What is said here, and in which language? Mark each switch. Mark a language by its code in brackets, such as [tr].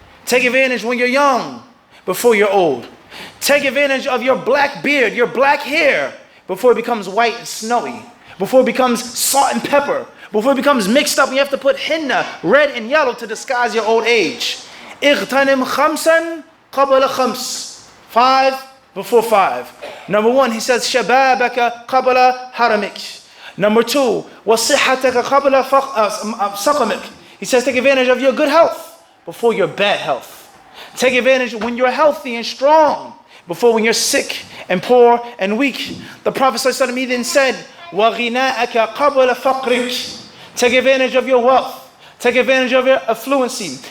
[en] Take advantage when you're young before you're old. Take advantage of your black beard, your black hair, before it becomes white and snowy, before it becomes salt and pepper, before it becomes mixed up and you have to put henna, red and yellow, to disguise your old age. [ar] اغتنم خمسا قبل خمس. [en] 5 before 5. Number 1, he says, [ar] شبابك قبل حرمك. [en] Number 2, [ar] وصحتك قبل سقمك. [en] He says, take advantage of your good health before your bad health. Take advantage when you're healthy and strong before when you're sick and poor and weak. The Prophet ﷺ even said, [ar] وَغِنَاءَكَ قَبْلَ فَقْرِكَ. [en] Take advantage of your wealth. Take advantage of your affluency.